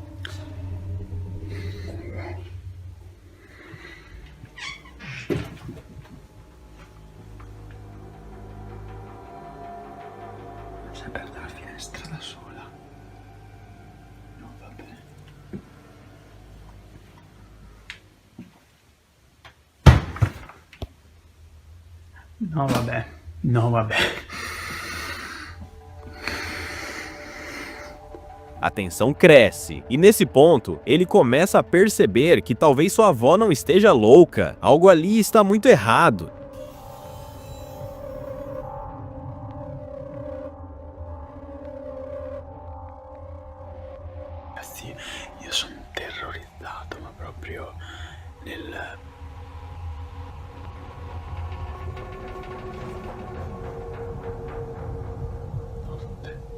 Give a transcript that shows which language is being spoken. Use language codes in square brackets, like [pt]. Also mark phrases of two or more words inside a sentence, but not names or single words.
[it] Si è aperta la finestra da sola. No, vabbè. No, vabbè. No, vabbè. [pt] A tensão cresce, e nesse ponto, ele começa a perceber que talvez sua avó não esteja louca. Algo ali está muito errado. [it] Ragazzi, io sono terrorizzato, ma proprio nel... No, vabbè.